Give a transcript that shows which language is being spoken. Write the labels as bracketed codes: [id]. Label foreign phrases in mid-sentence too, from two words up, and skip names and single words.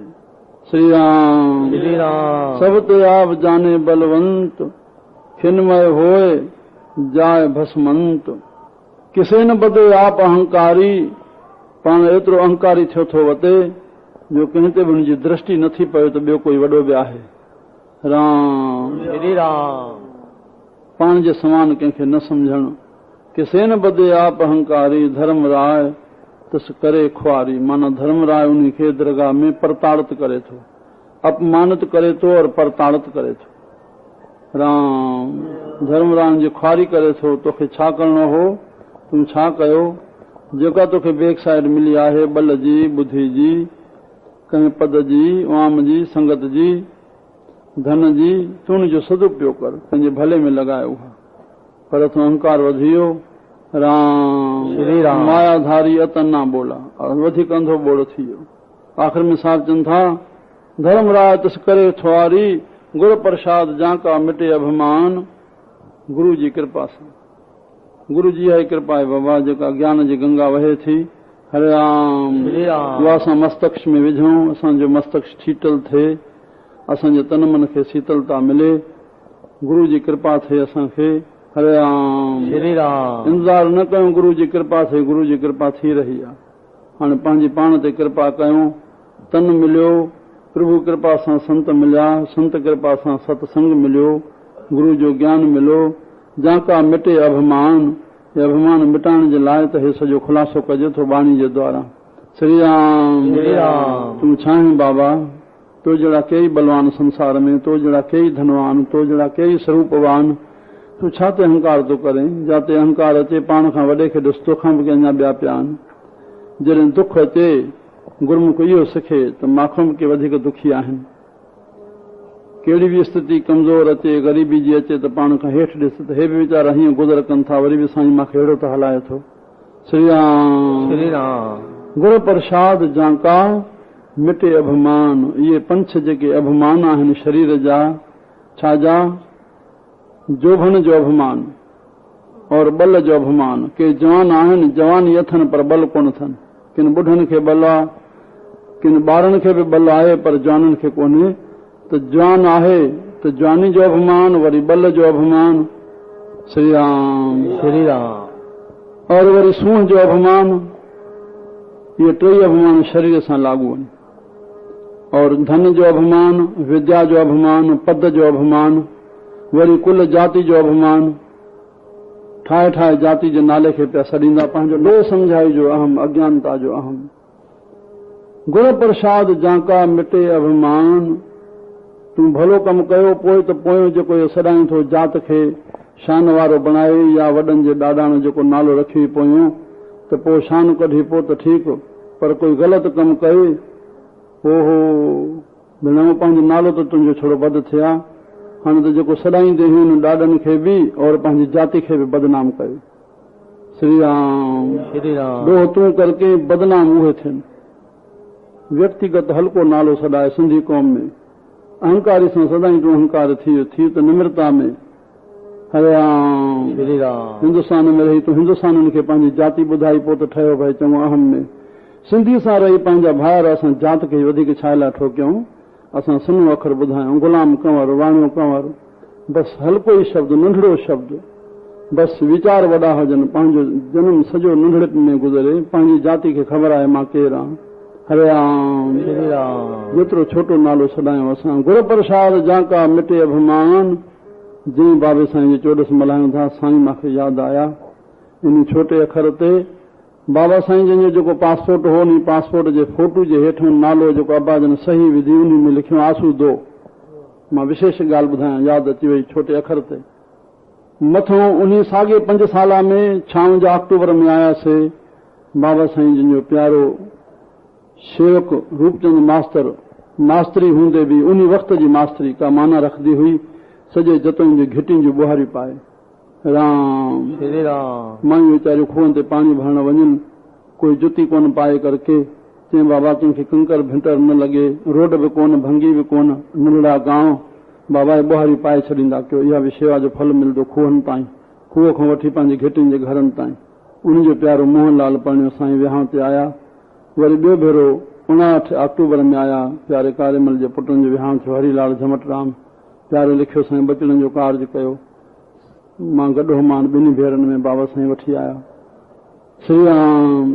[sd] श्री राम श्री राम। [pa] ਸਬ ਤੇ ਆਪ ਜਾਨੇ ਬਲਵੰਤ, ਖਿਨਮਯ ਹੋਏ ਜਾਏ ਭਸਮੰਤ। ਕਿਸੇ ਨ ਬਦੇ ਆਪ ਅਹੰਕਾਰੀ, [sd] पाण एतिरो अहंकारी थियो थो वते जो कंहिं ते बि हुनजी दृष्टि नथी पए त ॿियो कोई वॾो बि आहे। राम श्री राम। पाण जे समान कंहिंखे न सम्झणु। [pa] ਕਿਸੇ ਨ ਬਦੇ ਆਪ ਅਹੰਕਾਰੀ, ਧਰਮ ਰਾਇ ਤਸ ਕਰੇ ਖੁਆਰੀ। [sd] माना धर्म राय उन्ही खे दरगाह में परताड़ित करे थो, अपमानित करे थो और परताड़ित करे थो। राम धर्मराम जी ख्वारी करे थो, तोखे छा करणो हो, तूं छा कयो। जेका तोखे [en] back side [sd] मिली आहे, बल जी, बुद्धि जी, कंहिं पद जी, वाम जी, संगत जी, धन जी, तूं उनजो सदुपयोग कर, पंहिंजे भले में लॻाए उहा। पर तूं अहंकार वधी वियो। राम श्री राम। [pa] ਮਾਯਾਧਾਰੀ ਅਤਨ ਨਾ ਬੋਲਾ, [sd] और वधीक अंधो बोड़ थी वियो। आख़िर में साहब चवनि था, [pa] ਧਰਮ ਰਾਇ ਤਸ ਕਰੇ ਥੁਆਰੀ, ਗੁਰ ਪ੍ਰਸਾਦ ਜਾਕਾ ਮਿਟੇ ਅਭਿਮਾਨ। [sd] गुरु जी कृपा सां, गुरु जी जी कृपा आहे बाबा, जेका ज्ञान जी गंगा वहे थी। हरे राम। उहा असां मस्तक में विझूं, असांजो मस्तक शीतल थिए, असांजे तन मन खे शीतलता मिले, गुरु जी कृपा थिए असांखे। हरे राम। श्री राम। इंतज़ार न कयूं गुरु जी कृपा थिए, गुरु जी कृपा थी रही आहे। हाणे पंहिंजी पाण ते कृपा कयूं। तन मिलियो, प्रभु कृपा सां संत मिलिया, संत कृपा सां सत्संग मिलियो, गुरु जो ज्ञान मिलो। [pa] ਜਾਕਾ ਮਿਟੇ ਅਭਿਮਾਨ, [sd] ये अभिमान मिटाइण जे लाइ त हे सॼो ख़ुलासो कजे थो बाणी जे द्वारा। श्री राम। श्री राम। तूं छा आहीं बाबा, तो जहिड़ा कई बलवान संसार में, तो जहिड़ा कई धनवान, तो जहिड़ा कई स्वरूपवान, तूं छा ते अहंकार थो करें। जाते अहंकार अचे, पाण खां वॾे खे ॾिस, तोखां बि अञा ॿिया पिया आहिनि। जॾहिं दुख अचे, गुरमुख इहो सिखे त माखुम के वधीक दुखी आहिनि। कहिड़ी बि स्थिति कमज़ोर अचे, ग़रीबी जी अचे, त पाण खां हेठि ॾिस त हे बि वीचारा हीअं गुज़र कनि था, वरी बि साईं मूंखे अहिड़ो त हलाए थो। श्री राम। श्री राम। [pa] ਗੁਰ ਪ੍ਰਸਾਦ ਜਾਕਾ ਮਿਟੇ ਅਭਿਮਾਨ। [sd] इहे पंछ जेके अभिमान आहिनि शरीर जा, छाजा, जोभन जो अभिमान और बल जो अभिमान। के जवान आहिनि, जवानी अथनि पर बल कोन अथनि। किन ॿुढनि खे बल आहे, किन ॿारनि खे बि बल आहे पर जवाननि खे कोन्हे। त जवान आहे त जवानी जो अभिमान, वरी बल जो अभिमान। श्री राम। श्री राम। और वरी सूंह जो अभिमान। इहे टई अभिमान शरीर सां लागू आहिनि। और धन जो अभिमान, विद्या जो अभिमान, पद जो अभिमान, वरी कुल जाति जो अभिमान। ठाहे ठाहे जाति जे नाले खे पिया सॾींदा, पंहिंजो ॾो सम्झाई जो अहम, अज्ञानता जो अहम। [pa] ਗੁਰ ਪ੍ਰਸਾਦ ਜਾਕਾ ਮਿਟੇ ਅਭਿਮਾਨ। [sd] तूं भलो कमु कयो, पोइ त पोयों जेको इहो सॾाई थो जात खे शान वारो बणाए, या वॾनि जे ॾाॾाण जेको नालो रखी पोयों, त पोइ शान कढी पोइ त ठीकु, पर कोई ग़लति कमु कयो, ओहो भेण पंहिंजो नालो त तुंहिंजो छड़ो बद थिया। हाणे त जेको सॾाईंदे हुन ॾाॾनि खे बि और पंहिंजी जाति खे बि बदनाम कयो। श्री राम। श्री राम। ॾोह तूं करके बदनाम उहे थियनि। व्यक्तिगत हल्को नालो सॾाए सिंधी क़ौम में, अहंकारी सां सदाई तूं अहंकार थी त निम्रता में हरे राम श्री राम। हिंदुस्तान में रही तो हिंदुस्तान खे पंहिंजी जाति ॿुधाई पोइ त ठहियो भई चङो अहम में सिंधी सां रही पंहिंजा भाइर असां जात खे वधीक छा लाइ ठोकियूं असां सुनो अखर ॿुधायूं गुलाम कंवर वाणियो कंवर बसि हल्को ई शब्द नंढड़ो शब्द बसि वीचार वॾा हुजनि पंहिंजो जनम सॼो नंढड़प में गुज़रे पंहिंजी जाति खे ख़बर आहे मां केरु आहियां हरे राम श्री राम। जेतिरो छोटो नालो सॾायूं असां [pa] ਗੁਰ ਪ੍ਰਸਾਦ ਜਾਕਾ ਮਿਟੇ ਅਭਿਮਾਨ [sd] जीअं बाबे साईं जी चोॾस मल्हायूं था साईं मूंखे यादि आया इन छोटे अखर ते बाबा साईं जंहिंजो जेको पासपोर्ट हो नी पासपोर्ट जे फोटू जे हेठि नालो जेको अब्बा जन सही विधी उन में लिखियो आसूदो मां विशेष ॻाल्हि ॿुधायां यादि अची वई छोटे अखर ते मथों उन साॻे 5 साल में 56 अक्टूबर में आयासीं बाबा साईं जंहिंजो प्यारो शेवक रूपचंद मास्तर मास्तरी हूंदे बि उन वक़्त जी मास्तरी का माना रखंदी हुई सॼे जतन जी घिटियुनि जी ॿुहारी पाए राम श्री राम। मायूं वीचारियूं खूहनि ते पाणी भरण वञनि कोई जुती कोन पाए करके चई बाबा कंहिंखे कंकर भिंटर न लॻे रोड बि कोन भंगी बि कोन नंढड़ा गांव बाबा जी ॿुहारी पाए छॾींदा कयो इहा बि शेवा जो फल मिलंदो खूहनि ताईं खूह खां वठी पंहिंजी घिटियुनि जे घरनि ताईं उनजो प्यारो मोहनलाल परिणियो साईं विहांउ ते आया वरी ॿियो भेरो 59 अक्टूबर में आया प्यारे कारेमल जे पुटनि जो विहांउ थियो हरीलाल झमटराम प्यारे लिखियो साईं बचड़नि जो कार्ज कयो मां गॾो मान ॿिन्ही भेरनि में बाबा साईं वठी आया श्री राम।